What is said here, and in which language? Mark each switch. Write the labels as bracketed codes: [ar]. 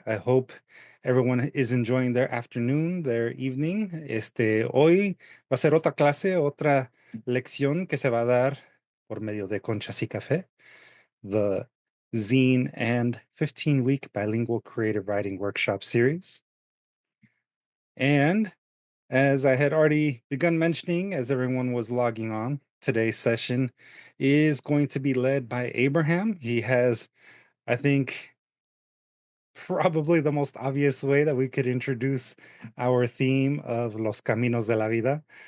[en] I hope everyone is enjoying their afternoon, their evening. [es] Hoy va a ser otra clase, otra lección que se va a dar por medio de Conchas y Café, [en] the zine and 15-week bilingual creative writing workshop series. And as I had already begun mentioning, as everyone was logging on, today's session is going to be led by Abraham. He has, I think, probably the most obvious way that we could introduce our theme of Los Caminos de la Vida.